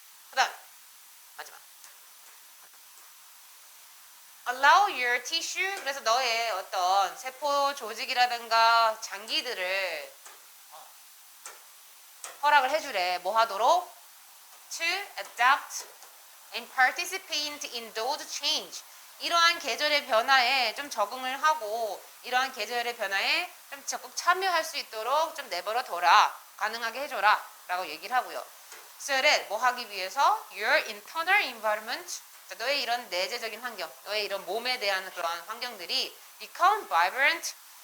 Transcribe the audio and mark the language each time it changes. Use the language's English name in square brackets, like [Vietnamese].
[Korean] 그다음 마지막. [English] Allow your tissue. [Korean] 그래서 너의 어떤 세포 조직이라든가 장기들을 허락을 해주래. 뭐 하도록? [English] To adapt and participate in those change. [Korean] 이러한 계절의 변화에 좀 적응을 하고 이러한 계절의 변화에 좀 적극 참여할 수 있도록 좀 내버려 둬라. 가능하게 해줘라. 라고 얘기를 하고요. [English] So that [Korean] 뭐 하기 위해서? [English] Your internal environment. [Korean] 너의 이런 내재적인 환경, 너의 이런 몸에 대한 그런 환경들이 [English] become vibrant.